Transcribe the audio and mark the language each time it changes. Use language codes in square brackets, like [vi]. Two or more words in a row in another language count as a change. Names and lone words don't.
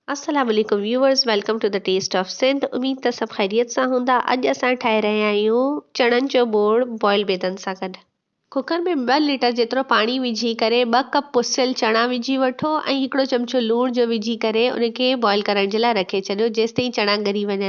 [ar] السلام عليكم व्यूअर्स, [en] Welcome to the Taste of Sindh. [sd] उम्मीद त सभु ख़ैरियत सां हूंदा। अॼु असां ठाहे रहिया आहियूं चणनि जो बोड़ बॉइल बेदनि सां गॾु। कुकर में 2 लीटर जेतिरो पाणी विझी करे 2 कप पुसियल चणा विझी वठो ऐं हिकिड़ो चमचो लूण जो विझी करे उनखे बॉइल करण जे लाइ रखे छॾियो जेसि ताईं चणा ॻरी वञनि।